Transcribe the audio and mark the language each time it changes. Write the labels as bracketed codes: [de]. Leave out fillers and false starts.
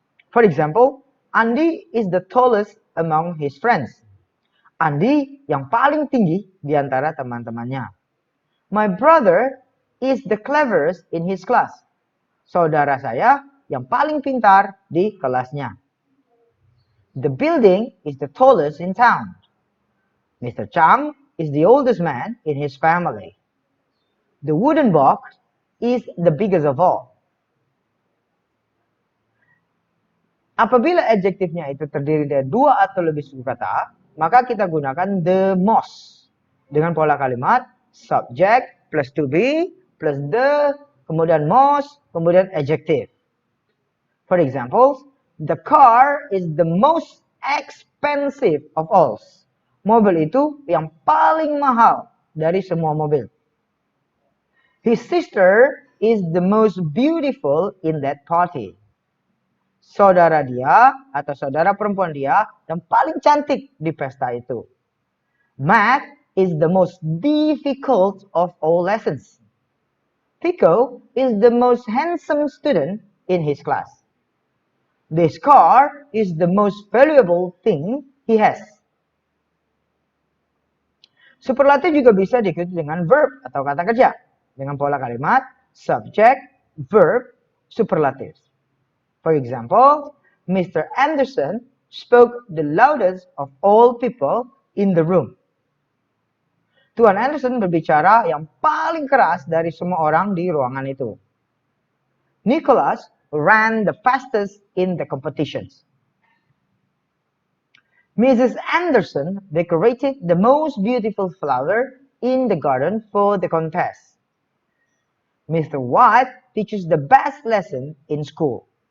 [en] For example, Andy is the tallest among his friends. [id] Andy yang paling tinggi di antara teman-temannya. [en] My brother is the cleverest in his class. [id] Saudara saya yang paling pintar di kelasnya. [en] The building is the tallest in town. Mr. Chang is the oldest man in his family. The wooden box is the biggest of all. [id] Apabila adjektifnya itu terdiri dari dua atau lebih suku kata, maka kita gunakan the most dengan pola kalimat subject plus to be plus the, kemudian most, kemudian adjective. [en] For example, the car is the most expensive of all. [id] Mobil itu yang paling mahal dari semua mobil. [en] His sister is the most beautiful in that party. [id] Saudara dia atau saudara perempuan dia yang paling cantik di pesta itu. [en] Math is the most difficult of all lessons. Pico is the most handsome student in his class. This car is the most valuable thing he has. [id] Superlatif juga bisa diikuti dengan verb atau kata kerja dengan pola kalimat subject, verb, superlatif. [en] For example, Mr. Anderson spoke the loudest of all people in the room. [id] Tuan Anderson berbicara yang paling keras dari semua orang di ruangan itu. [en] Nicholas ran the fastest in the competitions. Mrs. Anderson decorated the most beautiful flower in the garden for the contest. Mr. White teaches the best lesson in school.